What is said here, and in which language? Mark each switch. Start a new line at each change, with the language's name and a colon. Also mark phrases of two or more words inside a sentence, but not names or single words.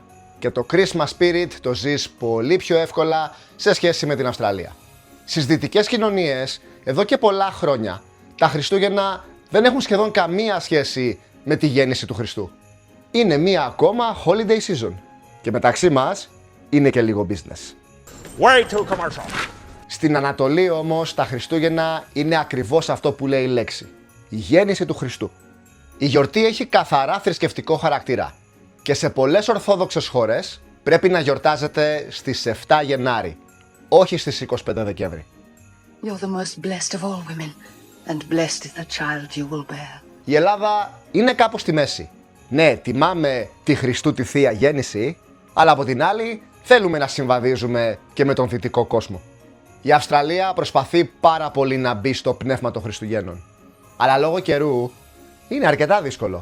Greek: Και το
English: Christmas spirit
Greek: το ζεις πολύ πιο εύκολα σε σχέση με την Αυστραλία. Στις δυτικές κοινωνίες, εδώ και πολλά χρόνια, τα Χριστούγεννα δεν έχουν σχεδόν καμία σχέση με τη γέννηση του Χριστού. Είναι μία ακόμα
English: holiday season.
Greek: Και μεταξύ μας, είναι και λίγο business.
English: Way too commercial.
Greek: Στην Ανατολή όμως τα Χριστούγεννα είναι ακριβώς αυτό που λέει η λέξη. Η γέννηση του Χριστού. Η γιορτή έχει καθαρά θρησκευτικό χαρακτήρα και σε πολλές ορθόδοξες χώρες πρέπει να γιορτάζεται στις 7 Γενάρη, όχι στις 25 Δεκέμβρη.
English: You're the most blessed of all women, and blessed is the child you will bear.
Greek: Η Ελλάδα είναι κάπου στη μέση. Ναι, τιμάμε τη Χριστού τη Θεία Γέννηση, αλλά από την άλλη θέλουμε να συμβαδίζουμε και με τον δυτικό κόσμο. Η Αυστραλία προσπαθεί πάρα πολύ να μπει στο πνεύμα των Χριστουγέννων. Αλλά λόγω καιρού είναι αρκετά δύσκολο.